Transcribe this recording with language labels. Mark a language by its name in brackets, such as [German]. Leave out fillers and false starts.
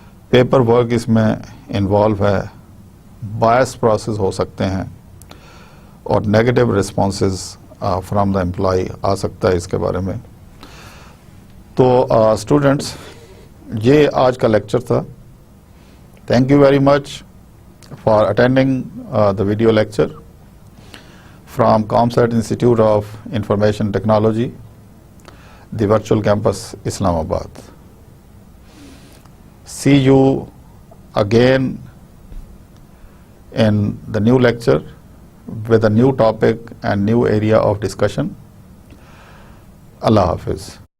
[Urdu] Paper work اس میں involve ہے. بائس process ہو سکتے ہیں اور [English] negative responses from the employee [Urdu] آ سکتا ہے اس کے بارے میں. تو اسٹوڈنٹس, یہ آج کا لیکچر تھا. [English] Thank you very much for attending the video lecture from COMSATS Institute of Information Technology, the virtual campus Islamabad. See you again in the new lecture with a new topic and new area of discussion. Allah Hafiz.